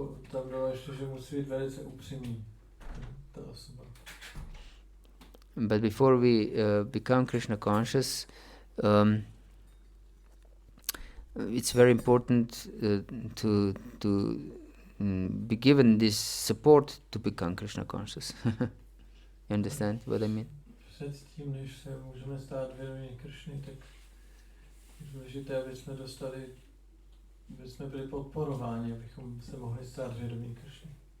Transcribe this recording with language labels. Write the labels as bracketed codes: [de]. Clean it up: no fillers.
[cs] tam bylo ještě, že musí být velice upřímný ta osoba. [en] But before we become Krishna conscious, it's very important to be given this support to become Krishna conscious. You understand what I mean? [cs] Předtím, než se můžeme stát vědomí Krishny, tak je důležité, aby jsme byli podporováni, abychom se mohli stát vědomí Krishny.